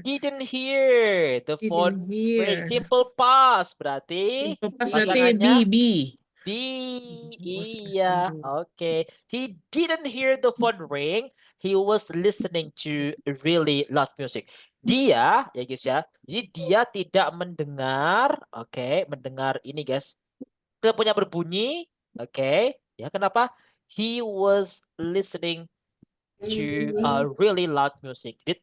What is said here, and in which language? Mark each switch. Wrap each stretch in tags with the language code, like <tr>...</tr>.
<en>didn't hear the phone Didn't hear. ring.</en> <id>Simple past berarti Pas berarti pasangannya B. B. Iya. Okay.</id> <en>He didn't hear the phone ring. He was listening to really loud music.</en> <id>Dia, ya guys ya. Jadi dia tidak mendengar, mendengar ini guys. Teleponnya berbunyi, ya kenapa?</id> <en>He was listening to really loud music.</en>